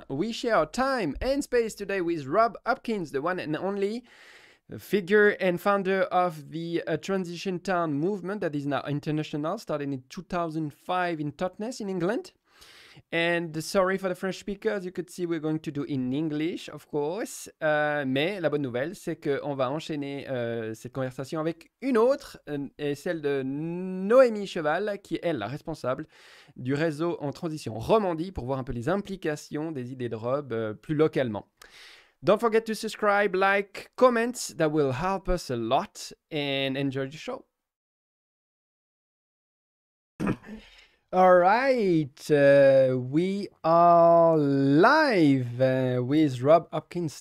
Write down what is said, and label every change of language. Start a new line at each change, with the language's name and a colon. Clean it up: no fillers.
English: We share our time and space today with Rob Hopkins, the one and only figure and founder of the Transition Town movement that is now international, started in 2005 in Totnes in England. And sorry for the French speakers, you could see we're going to do in English, of course.
French: Mais la bonne nouvelle, c'est qu'on va enchaîner cette conversation avec une autre, et celle de Noémie Cheval, qui est elle la responsable du réseau en transition Romandie, pour voir un peu les implications des idées de Rob plus localement.
English: Don't forget to subscribe, like, comment. That will help us a lot, and enjoy the show. All right, we are live with Rob Hopkins.